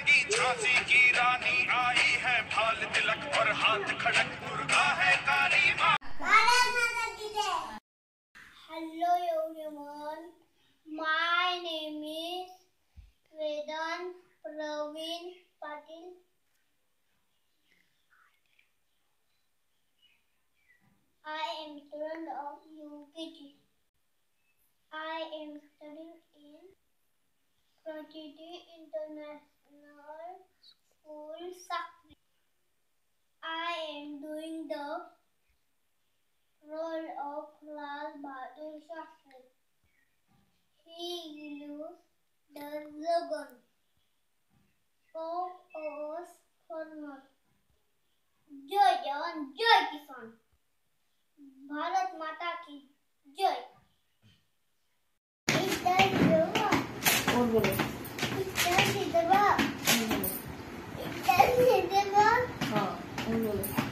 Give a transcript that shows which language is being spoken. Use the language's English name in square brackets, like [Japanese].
[Hindi] झांसी की रानी आई है, भाल तिलक और हाथ खड़क, दुर्गा है काली माँ। भारत माता की जय। [English] Hello everyone, my name is Vedant Praveen Patil. I am student of UKG. I am studying in Pratiti International School, Sakri. I am doing the role of Lal Bahadur Shastri. He used the slogan of us farmers. [Hindi] जय जवान, जय किसान, भारत माता की जय। इधर और बोलो। इधर जिंदाबाद, इधर जिंदाबाद। हाँ, और बोलो।